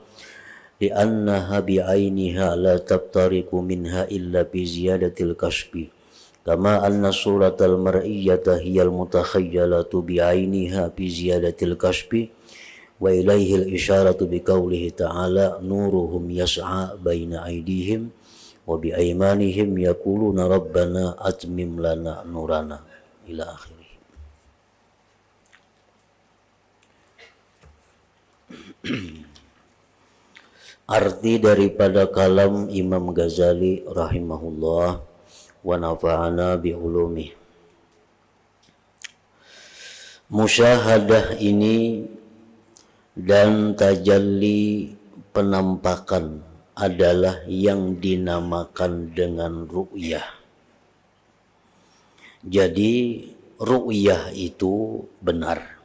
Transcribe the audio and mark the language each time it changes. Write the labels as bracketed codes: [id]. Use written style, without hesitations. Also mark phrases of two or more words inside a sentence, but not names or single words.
[ar] لأنها بعينها لا تبترك منها إلا بزيادة الكشف كما أن الصورة المرئية هي المتخيلة بعينها بزيادة الكشف وإليه الإشارة بقوله تعالى نورهم يسعى بين أيديهم وبأيمانهم يقولون ربنا أتمم لنا نورنا إلى آخره. [id] Arti daripada kalam Imam Ghazali [ar] رحمه الله ونفعنا بعلومه. [id] Musyahadah ini dan tajalli penampakan adalah yang dinamakan dengan ru'yah. Jadi ru'yah itu benar.